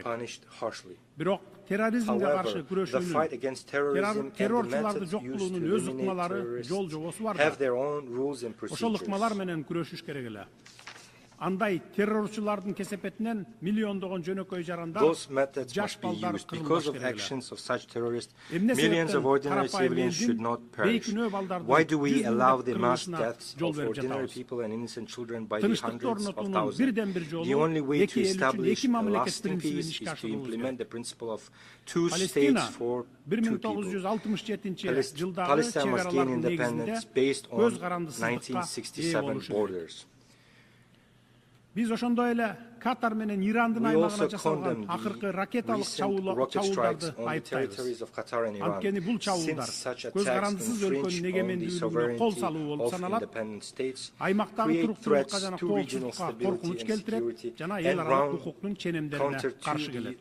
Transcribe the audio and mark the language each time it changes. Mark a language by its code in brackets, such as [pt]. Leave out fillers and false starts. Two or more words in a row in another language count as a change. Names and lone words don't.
[ky] Бирок терроризмге каршы күрөшүүнүн, террорчуларды жок кылуунун өз ыкмалары, жол жобосу бар. Ошол ыкмалар менен күрөшүш керек эле. Андай террорчулардын кесепетинен миллиондогон жөнөкөй жарандар, жаш балдар кырылбаш керек эле. [en] Millions of ordinary civilians should not perish. Why do we allow the mass deaths of ordinary people and innocent children by the hundreds of thousands? The only way to establish a lasting peace is to implement the principle of two states for two people. Palestine must gain independence based on 1967 borders. [ky] Биз ошондой эле Катар менен Ирандын аймагына жасалган акыркы ракеталык чабуулдарды айыптайбыз. Анткени бул чабуулдар көз карандысыз өлкөнүн эгемендүүлүгүнө кол салуу болуп саналат. Аймактагы туруктуулукка жана коопсуздукка коркунуч келтирет жана эл аралык укуктун ченемдерине каршы келет.